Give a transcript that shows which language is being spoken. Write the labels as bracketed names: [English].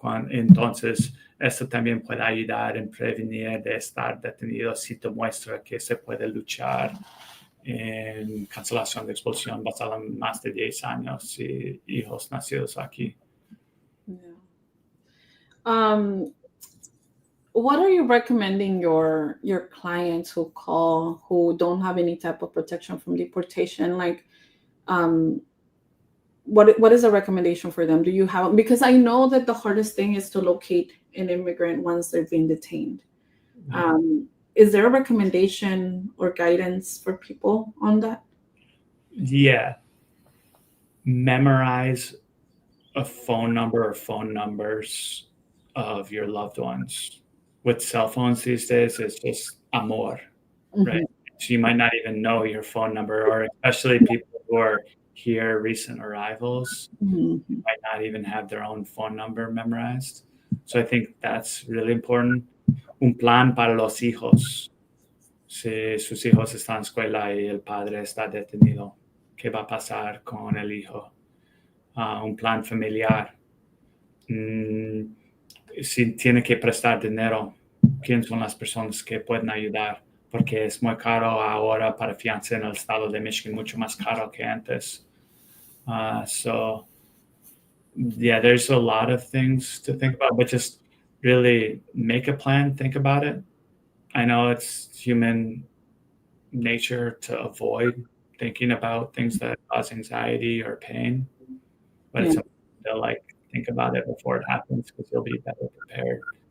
[Spanish] Entonces, esto también puede ayudar en prevenir de estar detenido si te muestra que se puede luchar en cancelación de expulsión basada en más de 10 años y hijos nacidos aquí. [English] Yeah. What are you recommending your clients who call who don't have any type of protection from deportation? Like, what is a recommendation for them? Do you have, because I know that the hardest thing is to locate an immigrant once they've been detained. Is there a recommendation or guidance for people on that? Yeah. Memorize a phone number or phone numbers of your loved ones. With cell phones these days, it's just amor, right? So you might not even know your phone number, or especially people who are here, recent arrivals, might not even have their own phone number memorized. So I think that's really important. [Spanish] Un plan para los hijos. Si sus hijos están en escuela y el padre está detenido, ¿qué va a pasar con el hijo? Un plan familiar. Si tiene que prestar dinero, ¿quién son las personas que pueden ayudar? Porque es muy caro ahora para fianza en el estado de Michigan, mucho más caro que antes. [English] So, yeah, there's a lot of things to think about, but just really make a plan, think about it. I know it's human nature to avoid thinking about things that cause anxiety or pain, but it's something to think about it before it happens because you'll be better prepared.